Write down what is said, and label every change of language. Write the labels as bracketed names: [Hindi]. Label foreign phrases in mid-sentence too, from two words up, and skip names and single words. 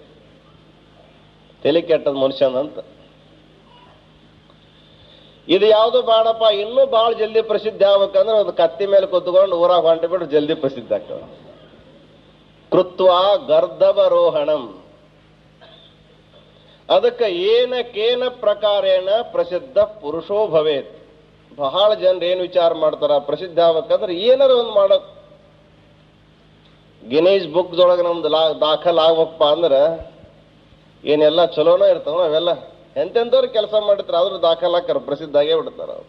[Kannada] ತಲೆ ಕೆಟ್ಟದ ಮನುಷ್ಯನಂತ. ಇದು ಯಾವುದು ಬೇಡಪ್ಪ, ಇನ್ನೂ ಬಹಳ ಜಲ್ದಿ ಪ್ರಸಿದ್ಧಿ ಆಗ್ಬೇಕಂದ್ರೆ ಒಂದು ಕತ್ತಿ ಮೇಲೆ ಕುತ್ಕೊಂಡು ಊರಾಗ ಹೊಂಟ ಬಿಟ್ಟು ಜಲ್ದಿ ಪ್ರಸಿದ್ಧ ಆಗ್ತವೆ. [Sanskrit] ಕೃತ್ವ ಗರ್ಧವರೋಹಣಂ, ಅದಕ್ಕೆ ಏನಕೇನ ಪ್ರಕಾರೇಣ ಪ್ರಸಿದ್ಧ ಪುರುಷೋ ಭವೇತ್. [Kannada] ಬಹಳ ಜನರು ಏನ್ ವಿಚಾರ ಮಾಡ್ತಾರ, ಪ್ರಸಿದ್ಧ ಆಗ್ಬೇಕಂದ್ರೆ ಏನಾರ ಒಂದು ಮಾಡೋದು. ಗಿನೀಸ್ ಬುಕ್ದೊಳಗೆ ನಮ್ದು ದಾಖಲ್ ಆಗ್ಬೇಕಪ್ಪ ಅಂದ್ರೆ ಏನೆಲ್ಲ ಚಲೋನ ಇರ್ತಾವ, ಅವೆಲ್ಲ ಎಂತೆಂಥವ್ರು ಕೆಲಸ ಮಾಡಿರ್ತಾರೆ ಆದ್ರೂ ದಾಖಲಾಕ್ಕಾರ, ಪ್ರಸಿದ್ಧ ಆಗೇ ಬಿಡ್ತಾರ ಅವ್ರು.